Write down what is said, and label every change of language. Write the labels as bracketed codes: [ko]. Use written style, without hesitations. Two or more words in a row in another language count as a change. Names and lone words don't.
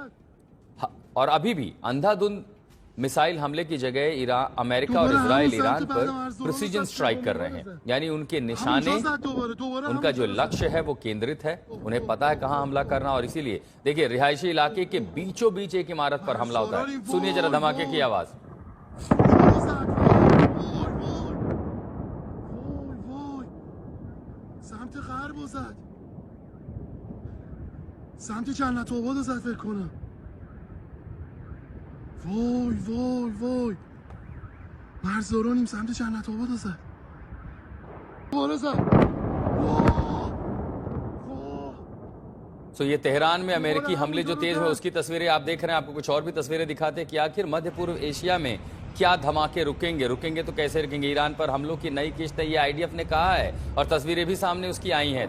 [hi] और अभी भी अंधाधुंध मिसाइल हमले की जगह अमेरिका और इजराइल ईरान पर [en] precision strike [hi] कर रहे हैं, यानी उनके निशाने, उनका जो लक्ष्य है वो केंद्रित है, उन्हें पता है कहां हमला करना। और इसीलिए देखिए, रिहायशी इलाके के बीचों बीच एक इमारत पर हमला होता है। सुनिए जरा धमाके की आवाज। [fa] وای وای وای مرزدارانیم سمت جنت آباد زد دوباره زد [hi] तो ये तेहरान में अमेरिकी हमले जो तेज हुए उसकी तस्वीरें आप देख रहे हैं। आपको कुछ और भी तस्वीरें दिखाते हैं कि आखिर मध्य पूर्व एशिया में क्या धमाके रुकेंगे तो कैसे रुकेंगे। ईरान पर हमलों की नई किश्त है, ये आईडीएफ ने कहा है और तस्वीरें भी सामने उसकी आई हैं।